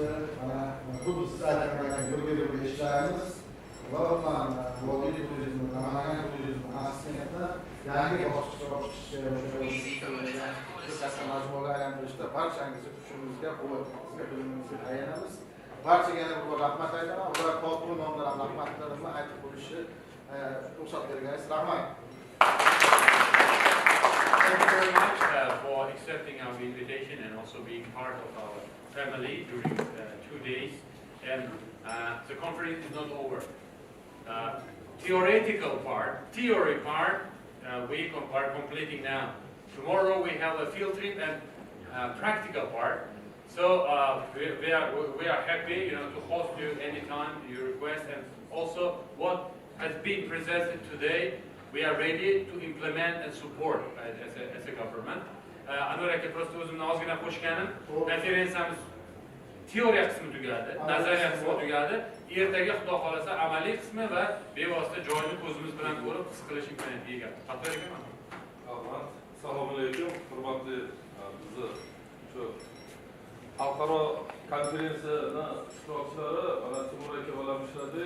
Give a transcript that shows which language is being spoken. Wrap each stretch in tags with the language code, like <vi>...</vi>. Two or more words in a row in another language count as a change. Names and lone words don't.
<uz>Mana bu siz aytgan yo'l ishlarimiz va vodiy turizmi, Namangan turizmi, Axsikentni yangi bosqichga majmuaga aylantirishda barchangizni kuchimizga, quvvatimizga, bilimimizga tayanamiz. Barchaga yana bir rahmat aytaman. Ular qo'l nomidan rahmatlarimni aytib qo'yishni ruxsat berganingiz rahmat.</uz> <en>Thank you very much for accepting our invitation and also being part of our family during 2 days. And the conference is not over. Theory part, we are completing now. Tomorrow we have a field trip and practical part. So we are happy, to host you anytime you request, and also what has been presented today. We are ready to implement and support as a government.</en> <uz>Anvar aka, prosta o'zimni ozgina qo'shganim, konferensiyamiz teoriya qismi tugadi, nazariya qismi tugadi. Ertaga xudo xolasa amaliy qismi va bevosita joyini ko'zimiz bilan ko'rib his qilish imkoniyatiga ega. Xato ekanman. Rahmat. Assalomu alaykum. Hurmatli bizni shu xalqaro konferensiyani ishtirokchilari, mana Timur aka bilan ishladik.</uz>